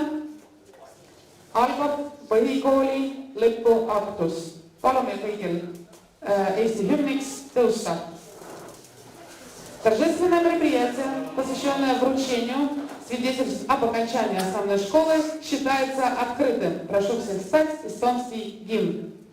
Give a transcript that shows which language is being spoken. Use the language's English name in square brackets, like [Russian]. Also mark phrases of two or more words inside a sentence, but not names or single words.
[Estonian] Algab põhikooli lõpuaktus. Palume kõigil Eesti hümниks tõusta. [Russian] Торжественное мероприятие, посвященное вручению свидетельств об окончании основной школы, считается открытым. Прошу всех встать, эстонский гимн.